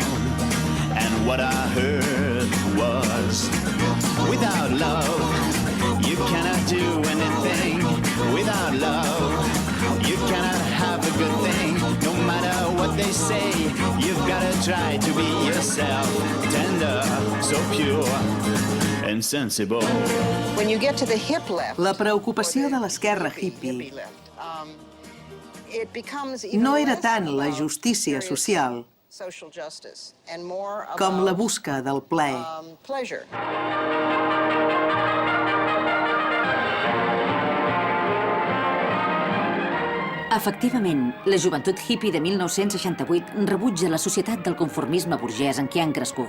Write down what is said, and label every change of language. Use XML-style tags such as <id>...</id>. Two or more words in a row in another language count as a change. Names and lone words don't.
<en>And what I heard was, without love, you cannot do anything. Without love, you cannot have a good thing. No matter what they say, you've got to try to be yourself. Tender, so pure and sensible. When you get to the hip left,</en> <ca>la preocupació de l'esquerra hippie no era tant la justícia social com la busca del plaer. Efectivament, la joventut hippie de 1968 rebutja la societat del conformisme burgès en què han crescut.</ca>